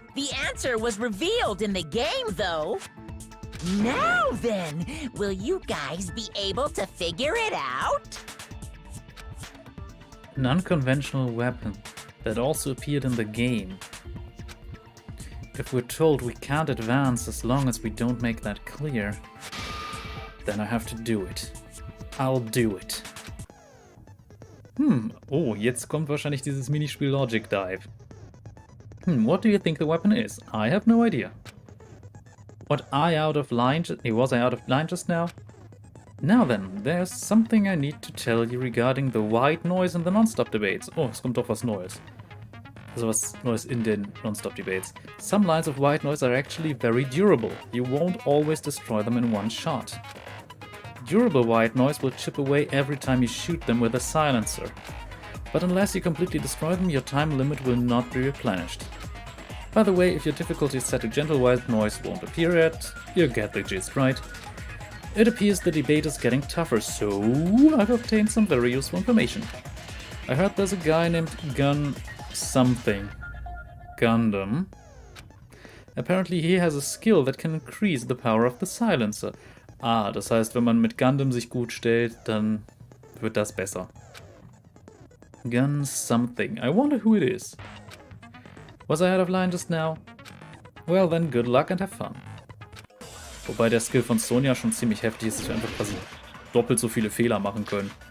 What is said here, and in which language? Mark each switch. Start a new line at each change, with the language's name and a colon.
English: The answer was revealed in the game, though. Now then, will you guys be able to figure it out? An unconventional weapon that also appeared in the game. If we're told we can't advance as long as we don't make that clear, then I have to do it. I'll do it.
German: Oh, jetzt kommt wahrscheinlich dieses Minispiel Logic Dive.
English: What do you think the weapon is? I have no idea. Was I out of line just now? Now then, there's something I need to tell you regarding the white noise in the non-stop debates.
German: Oh, es kommt doch was Neues. Also was Neues in den non-stop debates.
English: Some lines of white noise are actually very durable. You won't always destroy them in one shot. Durable white noise will chip away every time you shoot them with a silencer. But unless you completely destroy them, your time limit will not be replenished. By the way, if your difficulty is set to gentle, white noise won't appear yet. You get the gist, right? It appears the debate is getting tougher, so I've obtained some very useful information. I heard there's a guy named Gundam. Apparently he has a skill that can increase the power of the silencer.
German: Ah, das heißt, wenn man mit Gundam sich gut stellt, dann wird das besser.
English: Gun something. I wonder who it is. Was I out of line just now? Well then, good luck and have fun.
German: Wobei der Skill von Sonja schon ziemlich heftig ist, dass wir einfach quasi doppelt so viele Fehler machen können.